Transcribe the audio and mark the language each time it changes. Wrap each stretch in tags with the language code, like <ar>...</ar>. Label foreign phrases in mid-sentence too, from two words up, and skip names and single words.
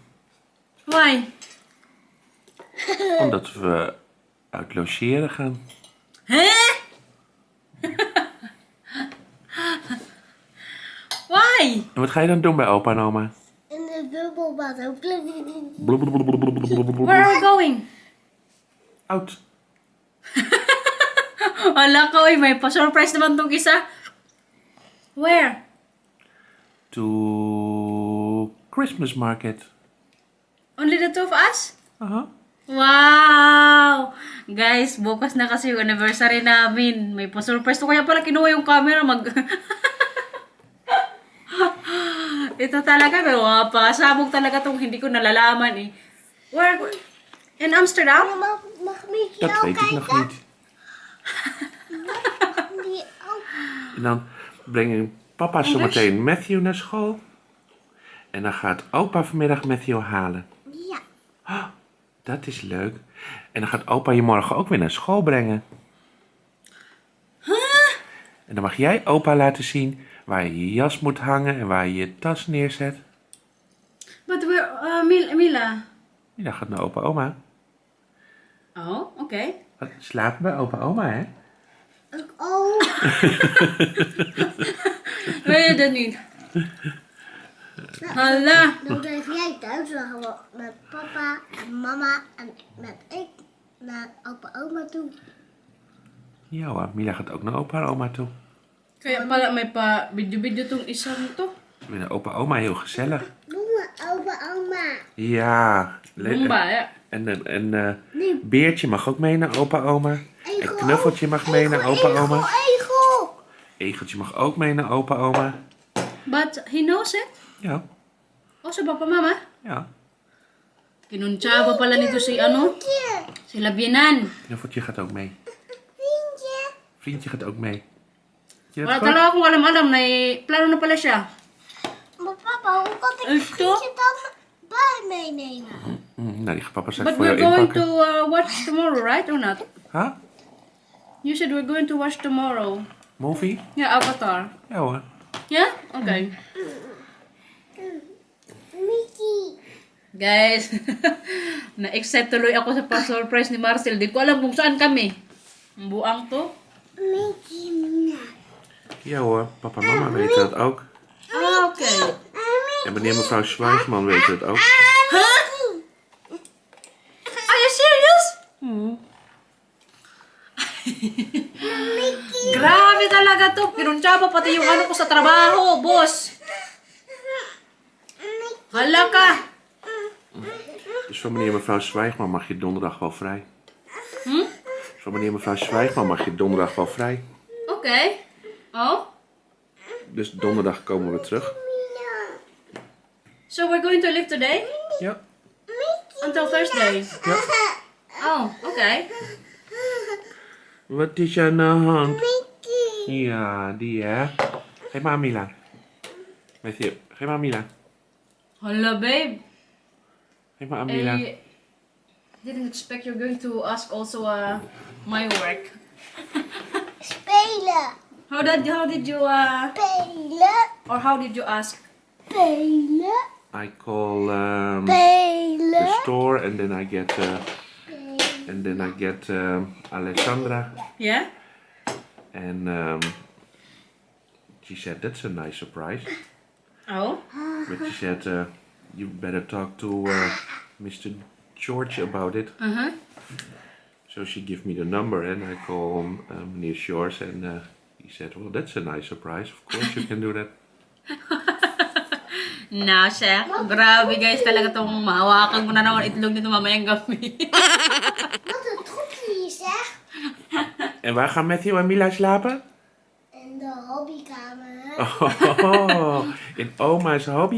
<en>Why?</en> <nl>Omdat we uit logeren gaan.</nl> <en>Hè? Why?</en> <nl>En wat ga je dan doen bij opa en oma? In de bubbelbad ook.</nl> <en>Where are we going?</en> <nl>Oud.</nl> <tl>Wala ka, oy. May pa-surprise naman tong isa.</tl> <en>Where? To Christmas market. Only the two of us? Aha. Wow!</en> <tl>Guys, bukas na kasi yung anniversary namin. May pa-surprise to. Kaya pala kinuha yung camera. Ito talaga, may mga pasabog talaga tong hindi ko nalalaman eh.</tl> <en>Where? In Amsterdam?</en> <tl>Mag Mickey</tl> <nl>Dat ook weet ik nog kijken? niet. Die ook. En dan brengt papa zometeen Matthew naar school. En dan gaat opa vanmiddag Matthew halen. Ja. Oh, dat is leuk. En dan gaat opa je morgen ook weer naar school brengen. En dan mag jij opa laten zien waar je je jas moet hangen en waar je je tas neerzet.</nl> <en>But where, Mila?</en> <nl>En dan gaat naar opa oma. Oh, oké. Slapen bij opa oma, hè? Ook oh. Wil je dat niet? Hala. Dan blijf jij thuis. Dan gaan we met papa en mama en met ik naar opa oma toe. Ja hoor, Mila gaat ook naar opa en oma toe.</nl> <tl>Kaya pala may pa video tong isang to.</tl> <nl>Met een opa en oma heel gezellig. Noem me opa oma. Ja. Bomba, ja. En Nee. Beertje mag ook mee naar opa en oma. En Egel Knuffeltje mag mee naar opa en oma. Egel. Egeltje mag ook mee naar opa en oma.</nl> <en>But he knows it?</en> <nl>Ja,</nl> <tl>O, sa papa mama?</tl> <nl>ja.</nl> <tl>Kinuntsaba pala nito si ano? Si Labienan.</tl> <nl>Knuffeltje gaat ook mee. Vriendje. Vriendje gaat ook mee. Je hebt</nl> <tl>Wala</tl> <nl>gewoon-</nl> <tl>talaga akong alam-alam na plano na pala siya.</tl> <nl>Maar papa, hoe kan ik Echt, vriendje dan bij meenemen? Nou, die gaat papa straks</nl> <en>But</en> <nl>voor jou</nl> <en>we're going</en> <nl>inpakken.</nl> <en>to watch tomorrow, right? Or not? Huh? You said we're going to watch tomorrow. Movie? Yeah, Avatar.</en> <nl>Ja hoor.</nl> <en>Yeah? Okay. Mickey.</en> <tl>Guys, na-excite tuloy ako sa pa-surprise ni Marcel. Di ko alam kung saan kami. Ang buang to. Mickey, Mina.</tl> <nl>Ja hoor, papa en mama weten dat ook.</nl> <en>Ah, okay.</en> <nl>En meneer en mevrouw Schweigman weten het ook.</nl> <en>Huh? Are you serious?</en> <tl>Grabe talaga to. Pinuntsaba pati yung ano ko sa trabaho, boss. Hala ka.</tl> <nl>Dus van meneer en mevrouw Schweigman mag je donderdag wel vrij. Hm? Dus van meneer en mevrouw Schweigman mag je donderdag wel vrij.</nl> <en>Okay. Oh?</en> <nl>Dus donderdag komen we terug.</nl> <en>So we're going to leave today?</en> <nl>Ja.</nl> <en>Until Thursday?</en> <nl>Ja.</nl> <en>Oh, okay.</en> <nl>Wat is er aan de hand? Mickey. Ja, die hè. Geef maar aan Mila. Matthew, geef maar aan Mila.</nl> <tl>Hala, babe.</tl> <nl>Geef maar aan Mila.</nl> <en>I didn't expect you're going to ask also my work.</en> <nl>Spelen.</nl> <en>How did you</en> <nl>Spelen.</nl> <en>or how did you ask?</en> <nl>Spelen.</nl> <en>I call the</en> <nl>Spelen.</nl> <en>store and then I get Alessandra. Yeah? And she said, that's a nice surprise. Oh? But she said, you better talk to Mr. George about it. Uh-huh. So she gave me the number and I call meneer George and he said, well, that's a nice surprise. Of course you can do that.</en> <tl>Na, siya. Grabe guys, talaga tong mahawakan mo na naman itlog nito mamayang gabi.</tl> <nl>Wat een troepje zeg. En waar gaan Matthew en Mila slapen? In de hobbykamer. Oh, in oma's hobbykamer.</nl>